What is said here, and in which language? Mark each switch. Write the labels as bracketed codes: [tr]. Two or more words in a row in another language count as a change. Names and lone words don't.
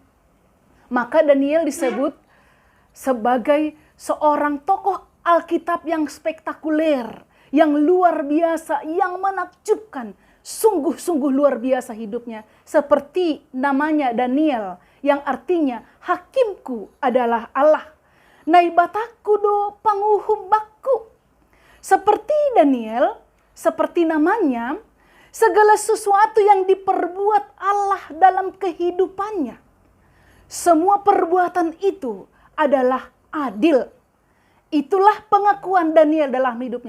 [id] Maka Daniel disebut sebagai seorang tokoh Alkitab yang spektakuler, yang luar biasa, yang menakjubkan. Sungguh-sungguh luar biasa hidupnya. Seperti namanya Daniel, yang artinya hakimku adalah Allah. [bts] Naibataku do panguhum bakku. [id] Seperti Daniel, seperti namanya, segala sesuatu yang diperbuat Allah dalam kehidupannya, semua perbuatan itu adalah adil. Itulah pengakuan Daniel dalam hidupnya.